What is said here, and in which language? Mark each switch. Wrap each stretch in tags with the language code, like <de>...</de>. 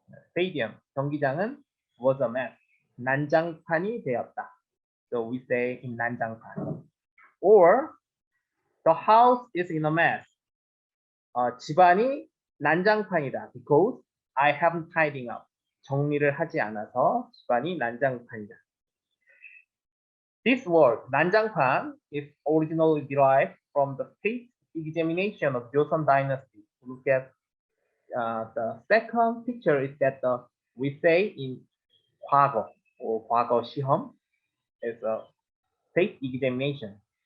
<en>Stadium, 경기장은 was a mess.</en> <ko>난장판이 되었다.</ko> <en>So we say in 난장판. Or the house is in a mess.</en> <ko>집안이 난장판이다.</ko> <en>Because I haven't tidying up.</en> <ko>정리를 하지 않아서 집안이 난장판이다.</ko> <en>This word, 난장판, is originally derived from the state examination of Joseon Dynasty. Look at the second picture is that we say in 과거 or 과거 시험 is a state examination.</en>